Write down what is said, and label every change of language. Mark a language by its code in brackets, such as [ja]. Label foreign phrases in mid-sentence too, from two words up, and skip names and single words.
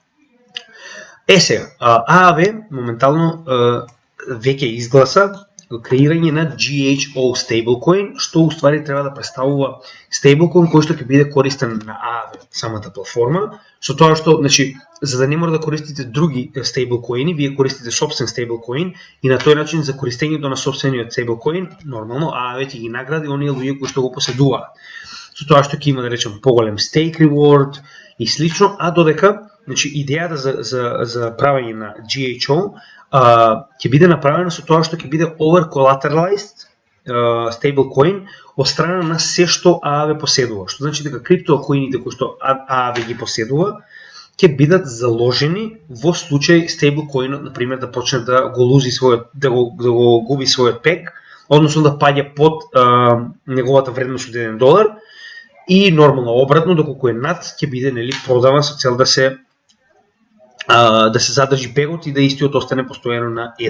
[mk] Сега, ААВ моментално веќе изгласа креирање на GHO stablecoin, што уствари треба да представува stablecoin кој што ќе биде користен на ААВ, самата платформа, со тоа што, значи, за да не мора да користите други стейблкоини, вие користите собствен стейблкоин и на тој начин за користењето на собствениот стейблкоин, нормално ААВ ќе ги награди оние луѓе кои што го поседуваат. Со тоа што ќе има, да речем, поголем [en] stake reward [mk] и слично, а додека, значи, идејата за правење на GHO ќе биде направена со тоа што ќе биде [en] over collateralized stablecoin [mk] од страна на се што ААВ поседува. Што значи дека криптокоините кои што ААВ ги поседува ќе бидат заложени во случај стейблкоинот, например, да почне да го лузи својот, да го губи својот пек, односно да паѓа под неговата вредност од $1 и нормално обратно, доколку е над, ќе биде нели продаван со цел да се задржи пегот и да истиот остане постојано на 1.